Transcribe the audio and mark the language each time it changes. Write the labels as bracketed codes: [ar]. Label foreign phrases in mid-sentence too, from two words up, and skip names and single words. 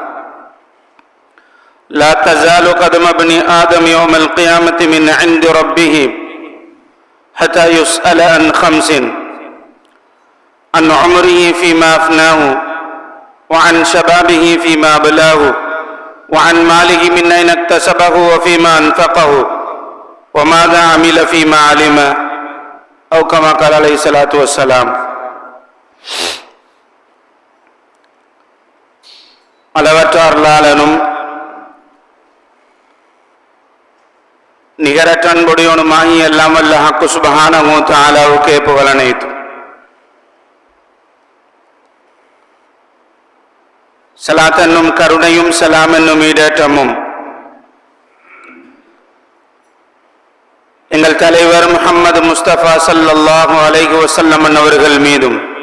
[ar] لا تزال قدم ابن آدم يوم القيامة من عند ربه حتى يسأل عن خمس: عن عمره فيما أفناه، وعن شبابه فيما بلاه، وعن ماله من أين اكتسبه وفيما أنفقه، وماذا عمل فيما علم، أو كما قال عليه الصلاة والسلام. [ta] அளவற்ற அருளாளனும் நிகரற்ற அன்புடையவனுமாகி எல்லாம் வல்ல [ar] الحق سبحانه وتعالى [ta] புகழ் அனைத்தும். ஸலாத் என்னும் கருணையும் சலாம் என்னும் ஈடேற்றமும் எங்கள் தலைவர் [ar] محمد مصطفى صلى الله عليه وسلم [ta] அவர்கள் மீதும்